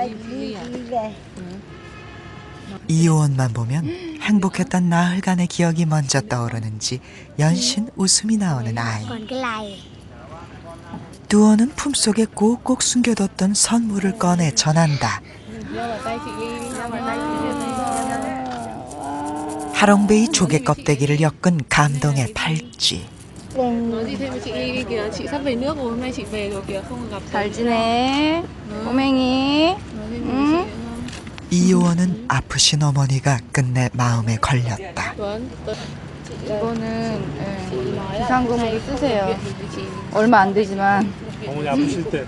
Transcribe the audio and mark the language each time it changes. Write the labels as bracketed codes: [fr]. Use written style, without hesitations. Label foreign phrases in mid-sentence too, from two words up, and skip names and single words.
[ko] 이효원만 보면 행복했던 나흘간의 기억이 먼저 떠오르는지 연신 웃음이 나오는 아이. 뚜원은 품속에 꼭꼭 숨겨뒀던 선물을 꺼내 전한다. 하롱베이 조개 껍데기를 엮은 감동의 팔찌. [vi] Nói gì thêm với chị Y kìa, chị sắp về nước rồi, hôm nay chị về rồi kìa, không gặp. [ko] 잘 지내? 꼬맹이. 응? 이효원은 아프신 어머니가 끝내 마음에 걸렸다. 이거는 비상금으로 쓰세요. 얼마 안 되지만. 어머니 아프실 때.